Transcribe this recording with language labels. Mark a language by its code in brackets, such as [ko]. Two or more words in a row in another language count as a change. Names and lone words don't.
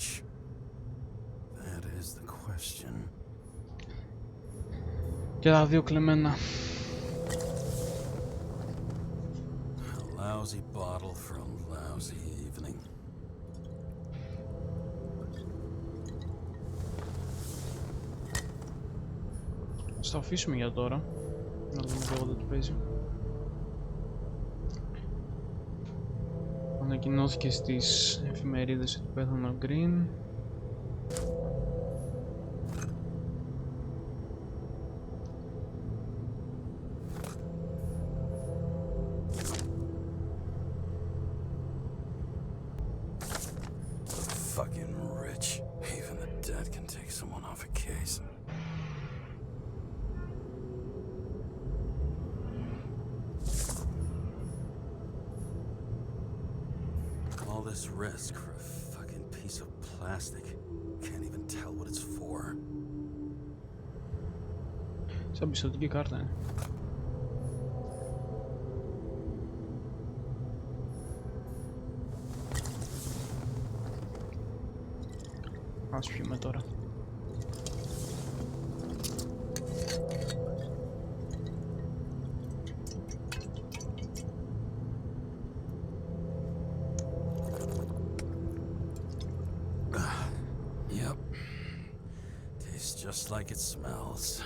[en] That is the question. [el] Και τα δύο κλεμμένα. [en] A lousy bottle for a lousy evening. [el] Ας το αφήσουμε για τώρα. Να δούμε λίγο δεν του παίζει. Ανακοινώθηκε στις εφημερίδες ότι πέθανε ο Green. [en] Fucking rich. Even the dead can take someone off a case. All this risk for a fucking piece of plastic. Can't even tell what it's for. [el] Σαν πιστωτική κάρτα είναι. Ας πιούμε τώρα. [en] Yep. Tastes just like it smells.